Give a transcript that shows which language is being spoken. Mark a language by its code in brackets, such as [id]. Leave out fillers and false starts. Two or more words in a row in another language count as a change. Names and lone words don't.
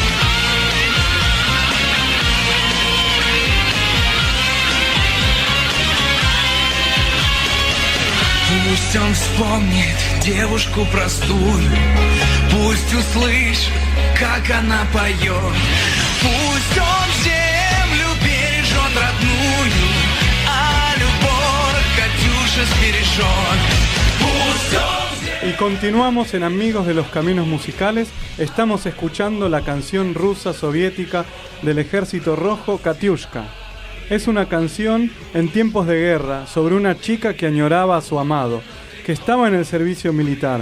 [ru] Пусть он вспомнит девушку простую, пусть услышит, как она поет. Пусть он землю бережет родную, а любовь Катюша сбережет. Пусть он... [es] Y continuamos en Amigos de los Caminos Musicales. Estamos escuchando la canción rusa soviética del Ejército Rojo, Katiushka. Es una canción en tiempos de guerra sobre una chica que añoraba a su amado, que estaba en el servicio militar.